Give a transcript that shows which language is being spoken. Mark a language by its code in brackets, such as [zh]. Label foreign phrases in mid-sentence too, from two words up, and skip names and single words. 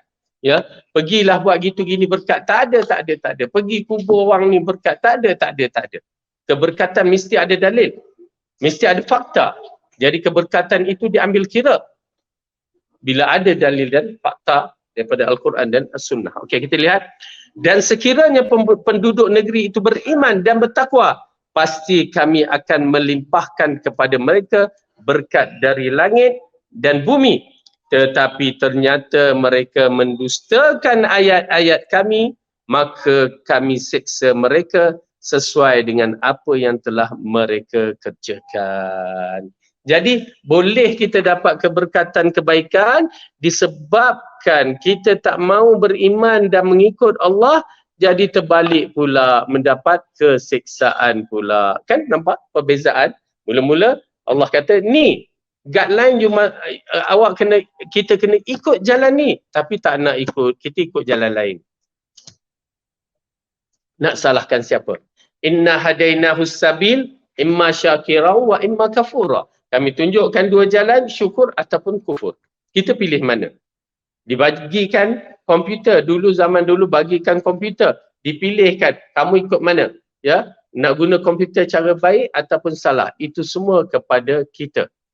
[ms] Ya, pergilah buat gitu gini berkat. Tak ada. Pergi kubur orang ni berkat. Tak ada. Keberkatan mesti ada dalil. Mesti ada fakta. Jadi keberkatan itu diambil kira bila ada dalil dan fakta daripada Al-Quran dan As-Sunnah. Okey, kita lihat. Dan sekiranya penduduk negeri itu beriman dan bertakwa, pasti kami akan melimpahkan kepada mereka berkat dari langit dan bumi. Tetapi ternyata mereka mendustakan ayat-ayat kami, maka kami seksa mereka sesuai dengan apa yang telah mereka kerjakan. Jadi boleh kita dapat keberkatan kebaikan disebabkan kita tak mau beriman dan mengikut Allah, jadi terbalik pula mendapat kesiksaan pula. Kan nampak perbezaan? Mula-mula Allah kata ni guideline kita kena ikut jalan ni, tapi tak nak ikut, kita ikut jalan lain. Nak salahkan siapa? [ar] إنا هديناه السبيل إما شاكرا وإما كفورا. [ms] Kami tunjukkan dua jalan, syukur ataupun kufur. Kita pilih mana? Dibagikan komputer, zaman dulu bagikan komputer, dipilihkan kamu ikut mana? Ya, nak guna komputer cara baik ataupun salah, itu semua kepada kita.